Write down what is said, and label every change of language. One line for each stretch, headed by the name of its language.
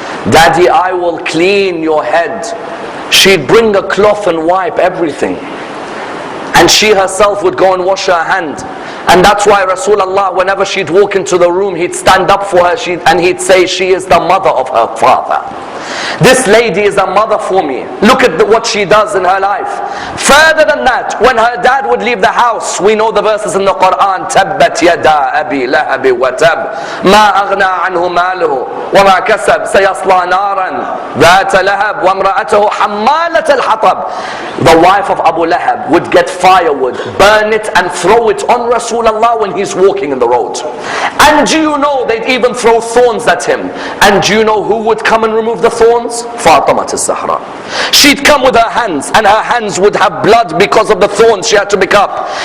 English: Daddy, I will clean your head. She'd bring a cloth and wipe everything. And she herself would go and wash her hand. And that's why Rasulullah, whenever she'd walk into the room, he'd stand up for her and he'd say, she is the mother of her father. This lady is a mother for me. Look at what she does in her life. Further than that, when her dad would leave the house, we know the verses in the Quran,
Arabic: تَبَّتْ يَدَا أَبِي لَهَبِ وَتَبْ مَا أَغْنَى عَنْهُ مَالُهُ وَمَا كَسَبْ سَيَصْلَى نَارًا ذَاتَ لَهَبْ وَامْرَأَتَهُ حَمَّالَةَ الْحَطَبِ.
English: The wife of Abu Lahab would get firewood, burn it and throw it on Rasulullah when he's walking in the road. And do you know they'd even throw thorns at him? And do you know who would come and remove the thorns? Fatimah AlZahra. She'd come with her hands, and her hands would have blood because of the thorns she had to pick up.